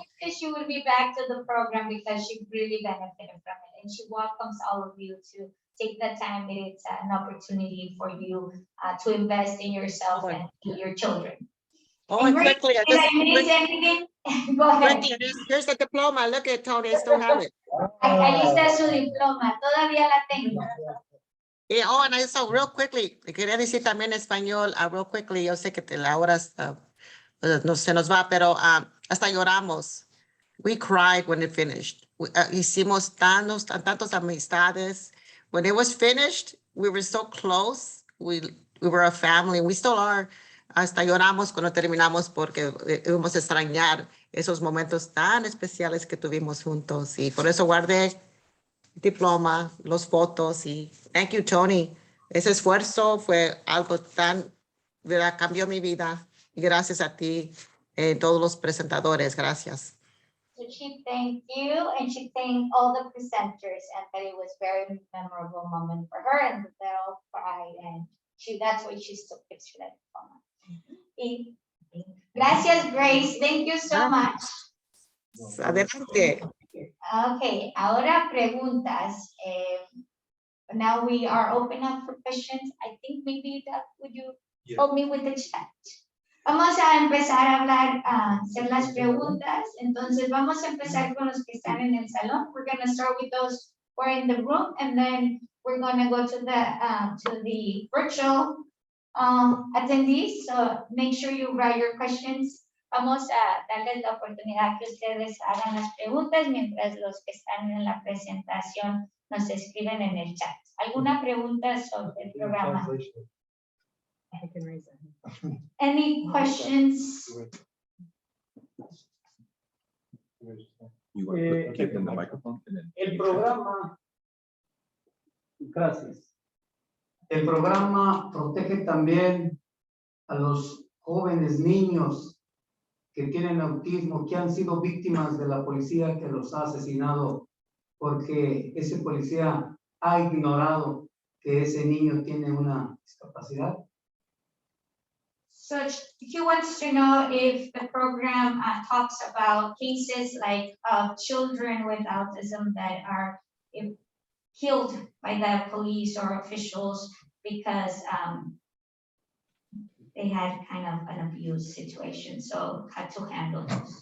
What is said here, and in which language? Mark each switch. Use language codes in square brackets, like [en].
[en] she would be back to the program because she really benefited from it, and she welcomes all of you to take the time. It's an opportunity for you to invest in yourself and your children. Oh, and quickly, Did I miss anything? Go ahead. quickly, here's the diploma. Look at Tony, I still have it. [es] Ahí está su diploma, todavía la tengo. [en] Oh, and I saw real quickly, [es] quería decir también en español, [en] real quickly, [es] yo sé que la hora no se nos va, pero hasta lloramos. [en] We cried when it finished. [es] Hicimos tantos amistades. [en] When it was finished, we were so close. We were a family. We still are. [es] Hasta lloramos cuando terminamos porque íbamos a extrañar esos momentos tan especiales que tuvimos juntos. Y por eso guardé diploma, los fotos, y [en] thank you, Tony. [es] Ese esfuerzo fue algo tan, ¿verdad? Cambió mi vida. Y gracias a ti, todos los presentadores. Gracias. [en] So she thanked you, and she thanked all the presenters, and that it was very memorable moment for her, and they all cried, and that's why she still keeps that diploma. [es] Gracias, Grace. [en] Thank you so much. [es] Adelante. Okay, ahora preguntas. [en] Now we are open up for questions. I think maybe that would you help me with the chat? [es] Vamos a empezar a hablar, hacer las preguntas. Entonces vamos a empezar con los que están en el salón. [en] We're going to start with those who are in the room, and then we're going to go to the virtual attendees. So make sure you write your questions. [es] Vamos a darles la oportunidad que ustedes hagan las preguntas mientras los que están en la presentación nos escriben en el chat. ¿Alguna pregunta sobre el programa? [en] Any questions? You want to give them the microphone and then. [es] El programa, gracias. El programa protege también a los jóvenes niños que tienen autismo, que han sido víctimas de la policía que los ha asesinado, porque ese policía ha ignorado que ese niño tiene una discapacidad. [en] So he wants to know if the program talks about cases like children with autism that are killed by the police or officials because they had kind of an abuse situation, so how to handle those.